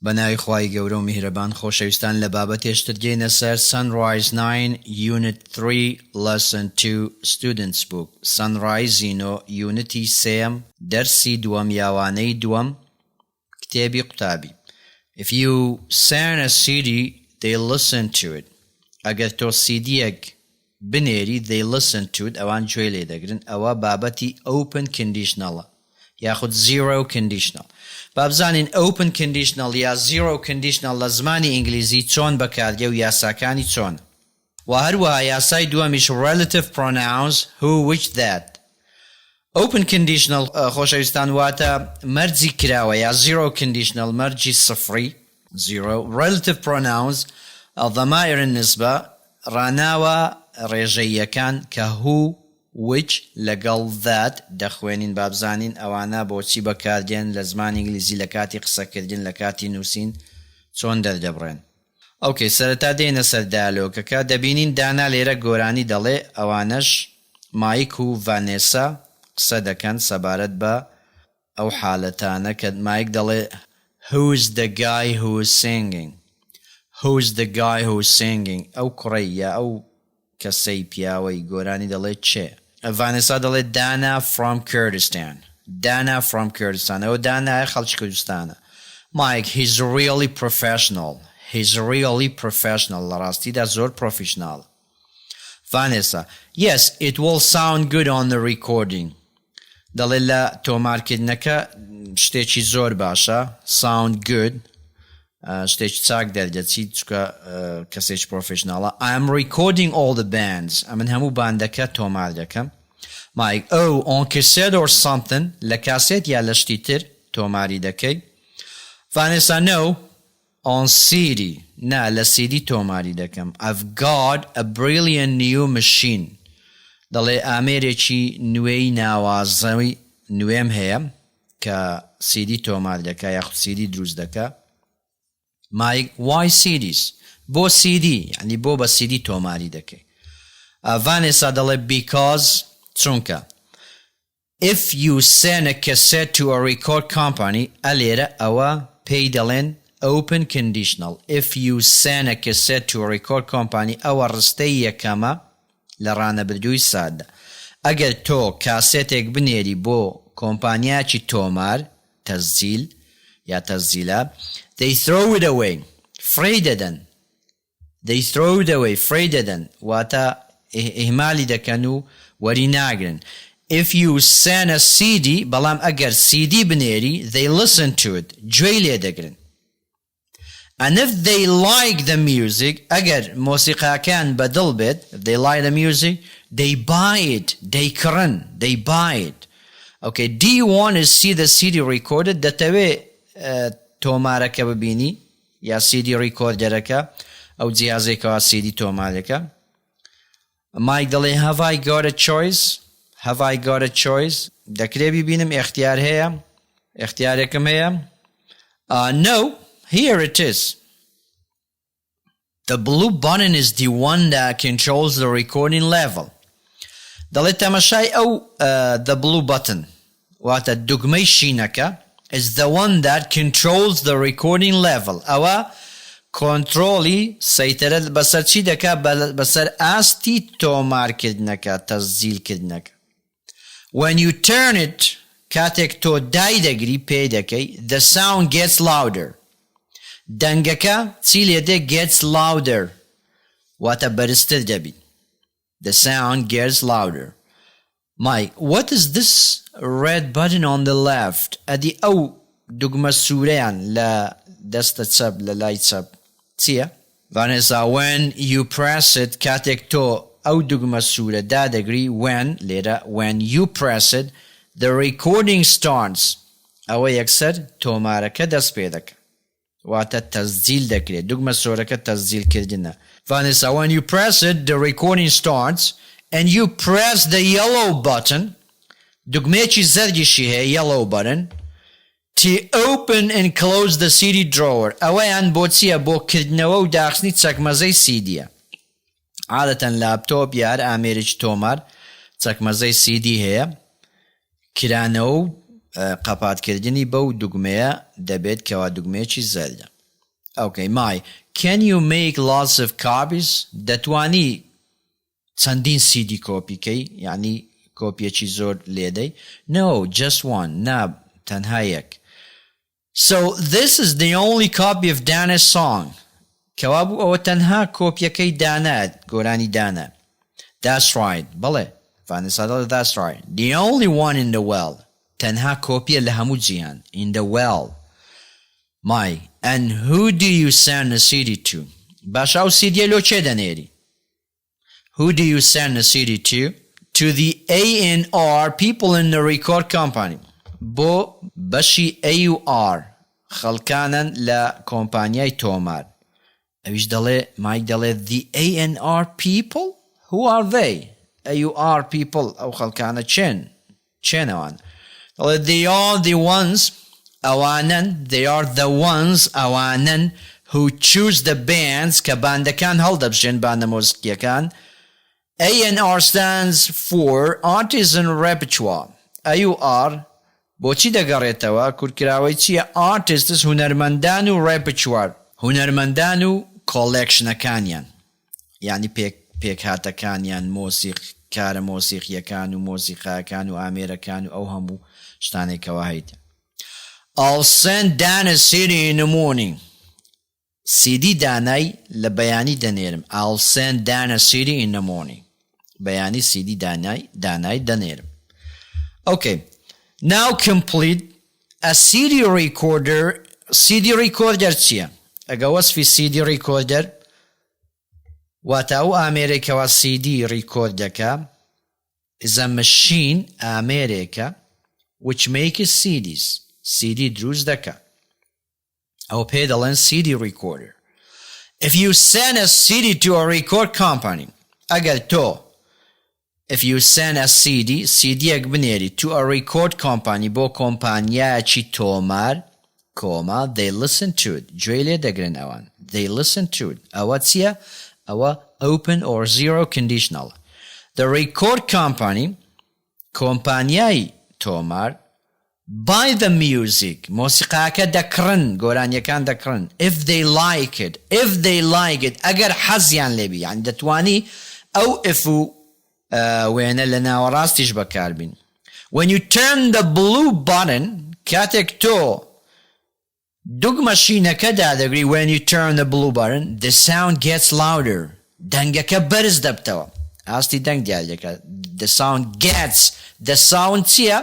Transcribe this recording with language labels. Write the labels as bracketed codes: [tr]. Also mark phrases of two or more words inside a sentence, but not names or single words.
[ckb] بەناوی خوای گەورە و میهرەبان خۆشەویستان لە بابەتێشتر گەینە سەر [en] Sunrise 9 Unit 3 Lesson 2 Students Book [ckb] Sunrise زینۆ یونتی سێم دەرسی دووەم یاوانەی دووەم کتێبی قوتابی. [en] If you send a CD, they listen to it. [ckb] ئەگەر تۆ CDێک بنێری [en] they listen to it [ckb] ئەوان گوێ لێ دەگرن. ئەوە بابەتی [en] open conditional [ckb] ە یاخود [en] zero conditional. [ckb] بابزانین [en] open conditional [ckb] یا [en] zero conditional [ckb] لە زمانی ئینگلیزی چۆن بەکاردێ و یاساکانی چۆن. و هەروەها یاسای دووەمیش [en] relative pronouns who, which, that. open conditional [ckb] خۆشەویستان واتە مەرجی کراوە یا [en] zero conditional [ckb] مەرجی سفری zero. [en] relative pronouns [ar] الضمائر النسبة [ckb] ڕاناوە ڕێژەییەکان کە [en] who, which [ckb] لەگەڵ that دەخوێنین بابزانین ئەوانە بۆچی بەکاردێن لە زمانی ئینگلیزی لە کاتی قسەکردن لە کاتی نووسین چۆن دەردەبڕێن. ئۆکەی سەرەتا دێنە سەر دایلۆگەکە دەبینین دانا لێرە گۆرانی دەڵێ ئەوانەش مایک و ڤانێسا قسە دەکەن سەبارەت بە ئەو حالەتانە کە مایک دەڵێ [en] who's the guy who is singing. who's the guy who is singing [ckb] ئەو کوڕەی یا ئەو کەسەی پیاوەی گۆرانی دەڵێ چێ. ڤانێسا دەڵێ دانا [en] from Kurdistan. [ckb] دانا [en] from Kurdistan [ckb] ئەوە دانایە خەڵکی کوردستانە. [en] مایک he's really professional. he's really professional [ckb] لە ڕاستیدا زۆر پرۆفیشناڵ. [en] ڤانێسا yes it will sound good on the recording. [ckb] دەڵێ لە تۆمارکردنەکە شتێکی زۆر باشە [en] sound good [ckb] شتێکی چاک دەردەچیت چکە کەسێکی پرۆفیشناڵە. [en] I'm recording all the bands [ckb] ئەمن هەموو باندەکە تۆمار دەکەم. مایک [en] oh on cassette or something [ckb] لە کاسێت یا لە شتی تر تۆماری دەکەی. ڤانێسا [en] no on CD [ckb] نا لە CD تۆماری دەکەم. [en] I've got a brilliant new machine [ckb] دەڵێ ئامێرێکی نوێی ناوازەوی نوێم هەیە کە CD تۆمار دەکە یاخود CD دروست دەکە. مایک [en] why CDs [ckb] بۆ CD یعنی بۆ بە CD تۆماری دەکەی. ڤانێسا دەڵێ [en] because چونکە if you send a cassette to a record company [ckb] ئەلێرە ئەوە پێی دەڵێن [en] open conditional. if you send a cassette to a record company [ckb] ئەوە ڕستەی یەکەمە لە ڕانەبردووی سادە. ئەگەر تۆ کاسێتێک بنێری بۆ کۆمپانیاکی تۆمار تەسجیل یا تەسجیلە [en] they throw it away [ckb] فرێی دەدەن. [en] they throw it away [ckb] فرێی دەدەن واتە ئیهمالی دەکەن و وەری ناگرن. [en] if you send a CD [ckb] بەڵام ئەگەر CD بنێری [en] they listen to it [ckb] گوێی لێ دەگرن. [en] and if they like the music [ckb] ئەگەر مۆسیقاکان بەدڵ بێت [en] they like the music they buy it they کڕن they buy it. okay do you want to see the CD recorded [ckb] دەتەوێ تۆمارەکە ببینی یا CD ڕیکۆردەرەکە ئەو جیازێکەوە CD تۆمارەکە. مایک دەڵێ [en] have I got a choice have I got a choice [ckb] دەکرێ ببینم ئێختیار هەیە ئێختیارێکم هەیە. [en] no here it is. the blue button is the one that controls the recording level. [ckb] دەڵێ تەمەشای ئەو [en] the blue button [ckb] واتە دوگمەی شینەکە [en] is the one that controls the recording level. [ckb] ئەوە کۆنترۆلی سەیترە بەسەر چی دەکا بەسەر ئاستی تۆمارکردنەکە تەسجیلکردنەکە. [en] when you turn it [ckb] کاتێک تۆ دای دەگری پێی دەکەی [en] the sound gets louder. [ckb] دەنگەکە چی لێدێ [en] gets louder [ckb] واتە بەرزتر دەبی. [en] the sound gets louder. Mike, what is this red button on the left? [ckb] ئەدی ئەو دوگمە سوورەیان لە دەستە چەپ لە لای چەپ چییە؟ ڤانێسا [en] when you press it [ckb] کاتێک تۆ ئەو دوگمە سوورە دادەگری when لێرە [en] when you press it the recording starts [ckb] ئەوە یەکسەر تۆمارەکە دەست پێ دەکە واتە تەسجیل دەکرێت دوگمە سۆرەکە تەسجیلکردنە. [en] ڤانێسا when you press it the recording starts and you press the yellow button [ckb] دوگمێکی زەرگیشی هەیە [en] yellow button to open and close the CD drawer. [ckb] ئەوەیان بۆ چییە؟ بۆ کردنەوە و داخستنی چەکمەزەی CDە. عادەتەن لاپتۆپ یار ئامێرێکی تۆمار چەکمەزەی CD هەیە کرانەوە و قەپاتکردنی بەو دوگمەیە دەبێت کەوا دوگمەیەکی زەردە. [en] Okay, my. Can you make lots of copies? [ckb] دەتوانی چەندین CD کۆپیکەی یعنی کۆپیەکی زۆر لێدەی؟ [en] No, just one. [ckb] نا تەنها یەک. [en] So this is the only copy of Dana's song. [ckb] کەوا بوو ئەوە تەنها کۆپیەکەی دانات گۆرانی دانا. [en] That's right. [ckb] بەڵێ Vanessa دەڵێ [en] that's right. The only one in the world. [ckb] تەنها کۆپیە لە هەموو جیهان. [en] In the world. My. And who do you send a CD to? [ckb] باشا ئەو CDە لۆ چێ دەنێری؟ [en] Who do you send a CD to? To the A&R people in the record company. [ckb] بۆ بەشی [en] A&R [ckb] خەڵکانن لە کۆمپانیای تۆمار. ئەویش دەڵێ مایک دەڵێ [en] the A&R people? Who are they? A&R people [ckb] ئەو خەڵکانە چێن ئەوان؟ دەڵێ [en] they are the ones [ckb] ئەوانن [en] they are the ones [ckb] ئەوانن [en] who choose the bands [ckb] کە باندەکان هەڵدەبژێن باندە مۆسیقیەکان. [en] A&R stands for Artisan Repertoire. [ckb] A&R بۆچی دەگەڕێتەوە؟ کورتکراوەی چییە؟ Artists هونەرمەندان و repertoire هونەرمەندان و کۆڵێکشنەکانیان یعنی پێکهاتەکانیان کارە مۆسیقیەکان و مۆسیقاکان و ئامێرەکان و ئەو هەموو شتانێکەوە هەیتە. [en] I'll send Dana CD in the morning. [ckb] CD دانای لە بەیانی دەنێرم. [en] I'll send Dana CD in the morning. [ckb] بەیانی CD دانای دەنێرم. [en] Okay. Now complete a CD recorder. CD recorder [ckb] چییە؟ ئەگە وەسفی [en] CD recorder [ckb] واتە ئەو ئامێرێکەوە [en] CD record [ckb] دەکا [en] is a machine [ckb] ئامێرێکە [en] which makes CDs. [ckb] CD دروست دەکا. ئەو پێ دەڵێن [en] CD recorder. If you send a CD to a record company, [ckb] ئەگەر تۆ [en] if you send a CD [ckb] بنێری [en] to a record company [ckb] بۆ کۆمپانیایەکی تۆمار کۆما [en] they listen to it. [ckb] گوێی لێ دەگرن ئەوان. [en] They listen to it. [ckb] ئەوە چییە؟ ئەوە [en] open or zero conditional. The record company [ckb] کۆمپانیای تۆمار [en] buy the music [ckb] مۆسیقاکە دەکڕن گۆرانیەکان دەکڕن [en] if they like it [ckb] ئەگەر حەزیان لێبی یعنی دەتوانی ئەو if و وێنە لە ناوەڕاستیش بەکاربین. [en] When you turn the blue button [ckb] کاتێک تۆ دوگمەشینەکە دادەگری [en] when you turn the blue button the sound gets louder [ckb] دەنگەکە بەرز دەبتەوە. ئاستی دەنگ دیارەکە [en] the sound gets the sound [ckb] چییە؟